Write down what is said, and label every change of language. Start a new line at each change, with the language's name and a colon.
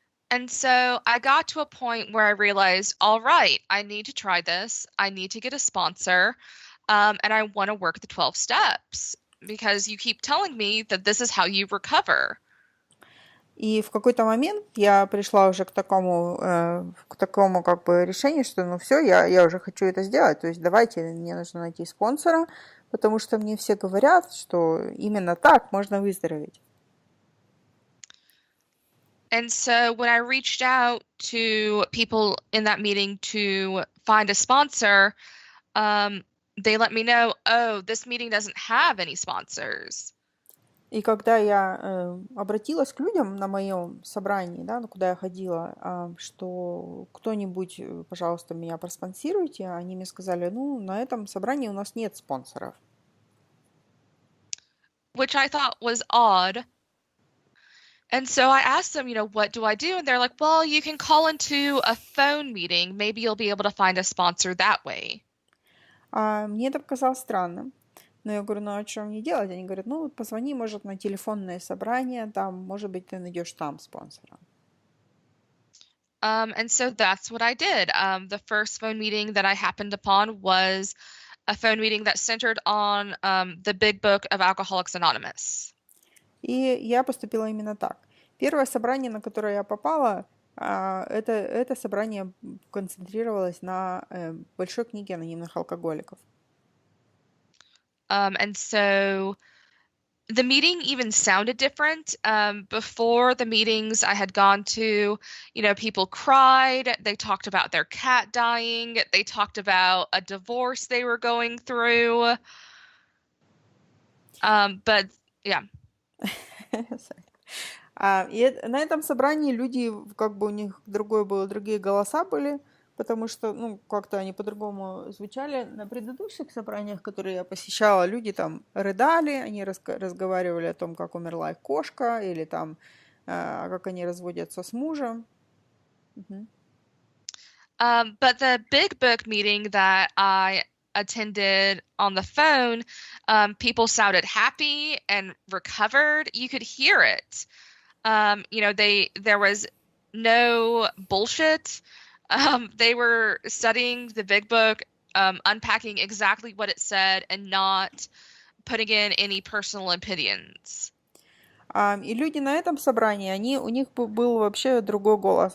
English: And so I got to a point where I realized, all right, I need to try this. I need to get a sponsor. And I want to work the 12 steps because you keep telling me that this is how you recover.
Russian: И в какой-то момент я пришла уже к такому как бы решению, что ну все, я уже хочу это сделать. То есть давайте, мне нужно найти спонсора, потому что мне все говорят, что именно так можно выздороветь.
English: And so when I reached out to people in that meeting to find a sponsor, they let me know, oh, this meeting doesn't have any sponsors.
Russian: И когда я обратилась к людям на моем собрании, да, куда я ходила, что кто-нибудь, пожалуйста, меня проспонсируйте, они мне сказали, ну, на этом собрании у нас нет спонсоров.
English: Which I thought was odd. And so I asked them, what do I do? And they're like, well, you can call into a phone meeting. Maybe you'll be able to find a sponsor that way.
Russian: Мне это показалось странным. Но я говорю, ну а что мне делать? Они говорят, ну позвони, может, на телефонное собрание, там, может быть, ты найдешь там спонсора.
English: And so that's what I did. The first phone meeting that I happened upon was a phone meeting that centered on the big book of Alcoholics Anonymous.
Russian: И я поступила именно так. Первое собрание, на которое я попала, это собрание концентрировалось на большой книге анонимных алкоголиков.
English: And so the meeting even sounded different. Before the meetings I had gone to, people cried. They talked about their cat dying. They talked about a divorce they were going through. But yeah.
Russian: И на этом собрании люди, как бы у них другие голоса были, потому что, ну, как-то они по-другому звучали. На предыдущих собраниях, которые я посещала, люди там рыдали, они разговаривали о том, как умерла их кошка, или там, как они разводятся с мужем.
English: But the big book meeting that I attended on the phone, people sounded happy and recovered. You could hear it. There was no bullshit. They were studying the big book, unpacking exactly what it said and not putting in any personal opinions.
Russian: И люди на этом собрании, у них был вообще другой голос.